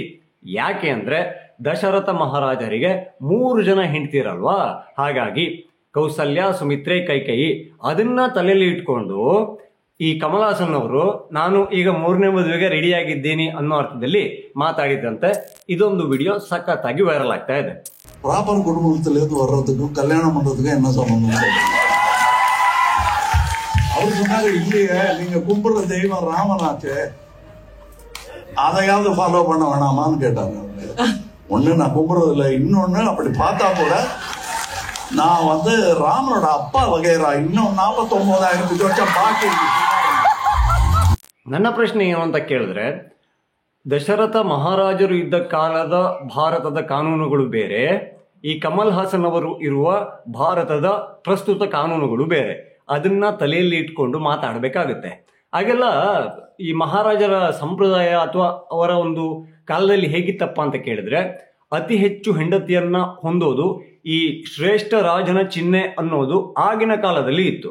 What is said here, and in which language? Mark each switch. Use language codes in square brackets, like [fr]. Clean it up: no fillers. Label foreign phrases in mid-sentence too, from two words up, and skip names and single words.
[kn] ಯಾಕೆ ಅಂದರೆ ದಶರಥ ಮಹಾರಾಜರಿಗೆ 3 ಜನ ಹೆಂಡ್ತಿರಲ್ವಾ, ಹಾಗಾಗಿ ಕೌಸಲ್ಯ, ಸುಮಿತ್ರೆ, ಕೈಕೇಯಿ ಅದನ್ನ ತಲೆಯಲ್ಲಿ ಇಟ್ಕೊಂಡು ಈ ಕಮಲ್ ಹಾಸನ್ ಅವರು ನಾನು ಈಗ 3ನೇ ಮದುವೆಗೆ ರೆಡಿ ಆಗಿದ್ದೀನಿ ಅನ್ನೋ ಅರ್ಥದಲ್ಲಿ ಮಾತಾಡಿದಂತೆ. ಇದೊಂದು ವಿಡಿಯೋ ಸಖತ್ತಾಗಿ ವೈರಲ್ ಆಗ್ತಾ ಇದೆ. [ta] ப்ராப்பர் குடும்பத்திலேருந்து வர்றதுக்கும் கல்யாணம் பண்றதுக்கும் என்ன சம்பந்தம்? அவர் சொன்னாங்க, இல்லையே நீங்க கும்பிடுற தெய்வம் ராமனாச்சு, அதையாவது ஃபாலோ பண்ண வேணாமான்னு கேட்டாங்க. ஒண்ணு நான் கும்பிடுறது இல்லை, இன்னொன்னு அப்படி பார்த்தா கூட நான் வந்து ராமனோட அப்பா வகைரா இன்னும் 49,000 வருஷம் ಬಾಕಿ. [kn] ನನ್ನ ಪ್ರಶ್ನೆ ಏನು ಅಂತ ಕೇಳಿದ್ರೆ, ದಶರಥ ಮಹಾರಾಜರು ಇದ್ದ ಕಾಲದ ಭಾರತದ ಕಾನೂನುಗಳು ಬೇರೆ, ಈ ಕಮಲ್ ಹಾಸನ್ ಅವರು ಇರುವ ಭಾರತದ ಪ್ರಸ್ತುತ ಕಾನೂನುಗಳು ಬೇರೆ. ಅದನ್ನ ತಲೆಯಲ್ಲಿ ಇಟ್ಕೊಂಡು ಮಾತಾಡಬೇಕಾಗುತ್ತೆ. ಹಾಗೆಲ್ಲ ಈ ಮಹಾರಾಜರ ಸಂಪ್ರದಾಯ ಅಥವಾ ಅವರ ಒಂದು ಕಾಲದಲ್ಲಿ ಹೇಗಿತ್ತಪ್ಪ ಅಂತ ಕೇಳಿದ್ರೆ, ಅತಿ ಹೆಚ್ಚು ಹೆಂಡತಿಯನ್ನ ಹೊಂದೋದು ಈ ಶ್ರೇಷ್ಠ ರಾಜನ ಚಿಹ್ನೆ ಅನ್ನೋದು ಆಗಿನ ಕಾಲದಲ್ಲಿ ಇತ್ತು.